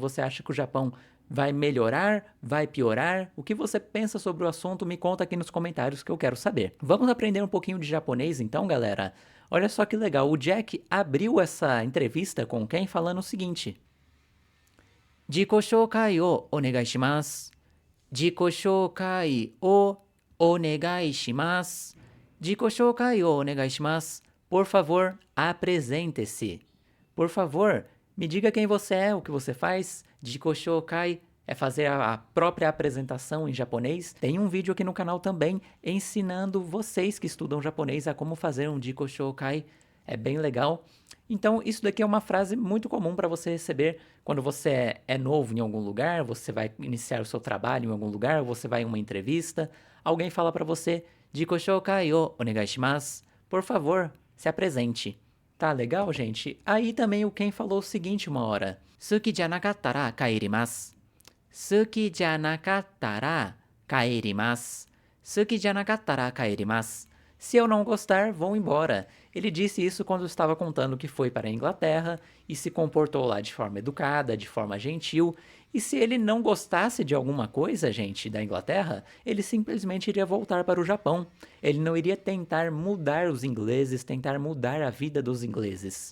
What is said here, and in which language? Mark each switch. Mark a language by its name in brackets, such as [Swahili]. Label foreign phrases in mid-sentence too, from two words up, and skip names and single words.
[Portuguese] Você acha que o Japão vai melhorar? Vai piorar? O que você pensa sobre o assunto? Me conta aqui nos comentários que eu quero saber. Vamos aprender um pouquinho de japonês então, galera? Olha só que legal, o Jack abriu essa entrevista com quem falando o seguinte: [Japanese] 自己紹介をお願いします. 自己紹介をお願いします. 自己紹介をお願いします. [Portuguese] Por favor, apresente-se. Por favor, me diga quem você é, o que você faz. [Japanese] 自己紹介 [Portuguese] é fazer a própria apresentação em japonês. Tem um vídeo aqui no canal também ensinando vocês que estudam japonês a como fazer um [Japanese] 自己紹介. [Portuguese] É bem legal. Então, isso daqui é uma frase muito comum para você receber quando você é novo em algum lugar, você vai iniciar o seu trabalho em algum lugar, você vai em uma entrevista, alguém fala para você, [Japanese] 自己紹介をお願いします. [Portuguese] Por favor, se apresente. Tá legal, gente? Aí também o Ken falou o seguinte uma hora. [Japanese] 好きじゃなかったら帰ります。好きじゃなかったら帰ります. 好きじゃなかったら帰ります. [Portuguese] Se eu não gostar, vou embora. Ele disse isso quando estava contando que foi para a Inglaterra e se comportou lá de forma educada, de forma gentil. E se ele não gostasse de alguma coisa, gente, da Inglaterra, ele simplesmente iria voltar para o Japão. Ele não iria tentar mudar os ingleses, tentar mudar a vida dos ingleses.